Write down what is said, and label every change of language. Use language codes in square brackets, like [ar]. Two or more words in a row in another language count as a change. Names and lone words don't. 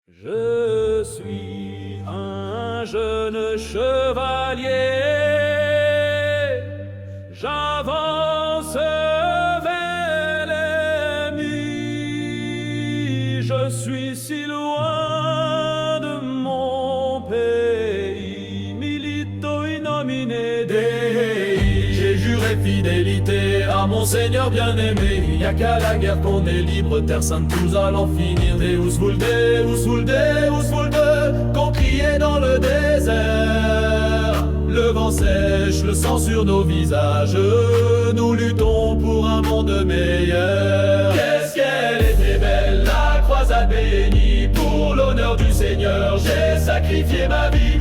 [fr] Je suis un jeune chevalier, j'avance vers l'ennemi. Je suis si loin de mon pays, [la] milito in nomine Dei. [fr] J'ai juré fidélité à mon Seigneur bien-aimé. Y'a qu'à la guerre qu'on est libre, terre sainte tous allons finir. [la] Deus vult, Deus vult, Deus vult, [fr] qu'on criait dans le désert. Le vent sèche, le sang sur nos visages, nous luttons pour un monde meilleur. Qu'est-ce qu'elle était belle, la croisade bénie. Pour l'honneur du Seigneur, j'ai sacrifié ma vie.